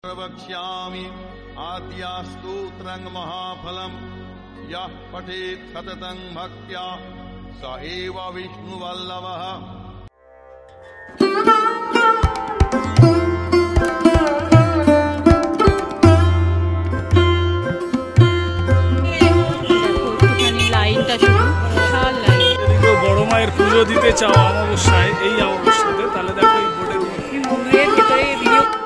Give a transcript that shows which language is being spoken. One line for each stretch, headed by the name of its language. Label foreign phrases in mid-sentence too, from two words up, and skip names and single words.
Sanskrit: प्रवक्ष्यामि आद्यास्तोत्रं महाफलं यः पठेत् सततं भक्त्या स एव विष्णुवल्लभः।
Bangla: বড় মায়ের পুজো দিতে চাও অমাবস্যায়, এই অমাবস্যাতে, তাহলে দেখো এই বোর্ডের মন্দিরের ভিতরে ভিডিও।